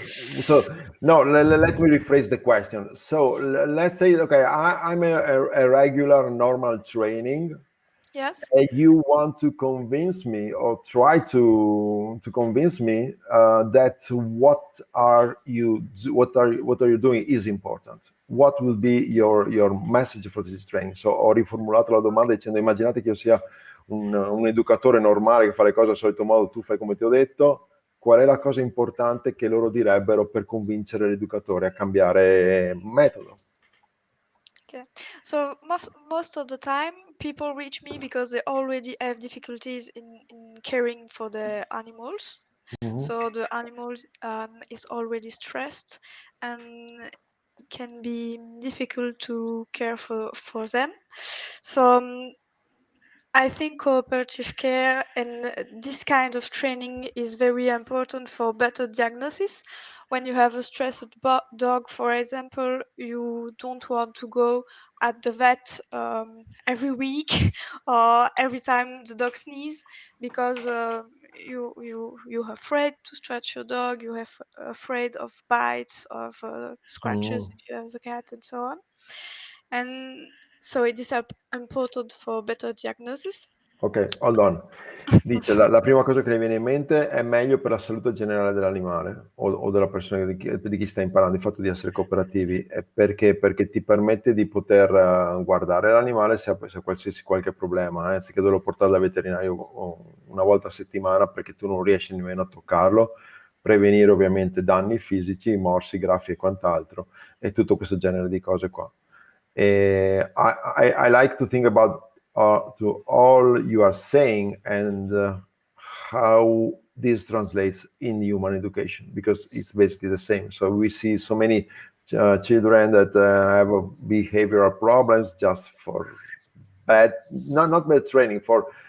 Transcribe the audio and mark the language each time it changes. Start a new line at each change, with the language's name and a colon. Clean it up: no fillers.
English: So, no, let me rephrase the question. So, let's say, okay, I'm a regular, normal training. Yes. And you want to convince me, or try to convince me that what are you doing is important. What will be your message for this training?
Italian: So ho riformulato la domanda dicendo: immaginate che io sia un educatore normale che fa le cose al solito modo, tu fai come ti ho detto. Qual è la cosa importante che loro direbbero per convincere l'educatore a cambiare metodo?
English: Okay, so most of the time people reach me because they already have difficulties in caring for the animals. So the animal is already stressed, and it can be difficult to care for them. So I think cooperative care and this kind of training is very important for better diagnosis. When you have a stressed dog, for example, you don't want to go at the vet every week or every time the dog sneezes, because you're afraid to stretch your dog, you're afraid of bites, of scratches if you have a cat, and so on. And so it is important for better diagnosis. Ok, hold on.
Italian: Dice, la prima cosa che le viene in mente è meglio per la salute generale dell'animale o della persona di chi sta imparando, il fatto di essere cooperativi. Perché ti permette di poter guardare l'animale se ha qualche problema, anziché doverlo portare dal veterinario una volta a settimana perché tu non riesci nemmeno a toccarlo, prevenire ovviamente danni fisici, morsi, graffi e quant'altro, e tutto questo genere di cose qua.
English: I like to think about to all you are saying and how this translates in human education, because it's basically the same. So we see so many children that have behavioral problems just for not bad training, for